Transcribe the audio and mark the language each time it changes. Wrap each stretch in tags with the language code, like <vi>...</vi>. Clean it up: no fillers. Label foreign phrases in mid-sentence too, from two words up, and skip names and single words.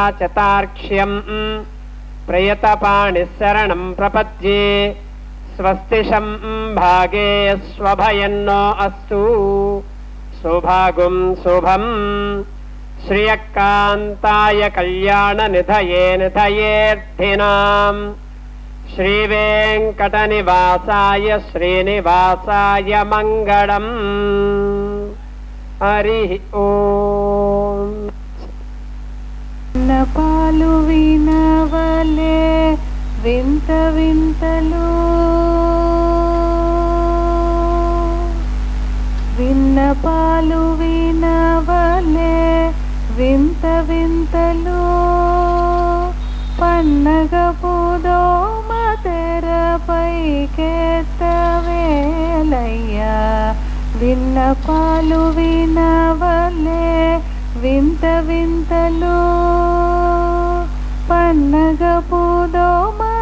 <sa>चतार्क्ष्यं प्रयतपाणिशरणं प्रपद्ये स्वस्तिशं भागे स्वभयन्नो अस्तु सुभागुं शुभम् श्रियकान्ताय कल्याणनिधये निधयेऽर्थिनाम् श्रीवेङ्कटनिवासाय श्रीनिवासाय मङ्गलम्। हरिः ओम्।</sa> <te>పాలు వినవలే వింత వింతలు విన్నపాలు వినవలే వింత వింతలు పన్నగ పూదోమ తెరపైకెత్తవేలయ్యా విన్నపాలు వినవలే వింత వింతలు పన్నగ పూదోమ</te>